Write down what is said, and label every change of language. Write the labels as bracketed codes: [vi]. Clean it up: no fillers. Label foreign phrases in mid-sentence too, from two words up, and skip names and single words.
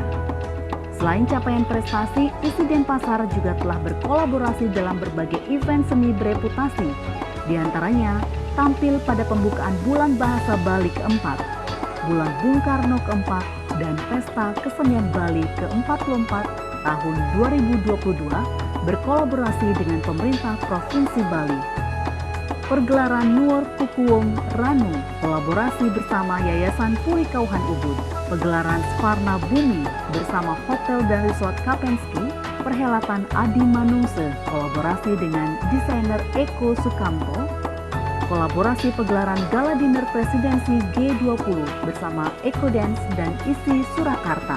[id] Selain capaian prestasi, isi Denpasar juga telah berkolaborasi dalam berbagai event seni bereputasi. Di antaranya, tampil pada pembukaan Bulan Bahasa Bali keempat, Bulan Bung Karno keempat, dan Pesta Kesenian Bali ke-44 tahun 2022 berkolaborasi dengan pemerintah Provinsi Bali. Pergelaran Nuor Tukuwong Ranu, kolaborasi bersama Yayasan Puri Kauhan Ubud. Pegelaran Sparna Bumi bersama Hotel dan Resort Kapensky, perhelatan Adi Manungse, kolaborasi dengan desainer Eko Sukamto, kolaborasi pegelaran Gala Dinner Presidensi G20 bersama Eko Dance dan ISI Surakarta.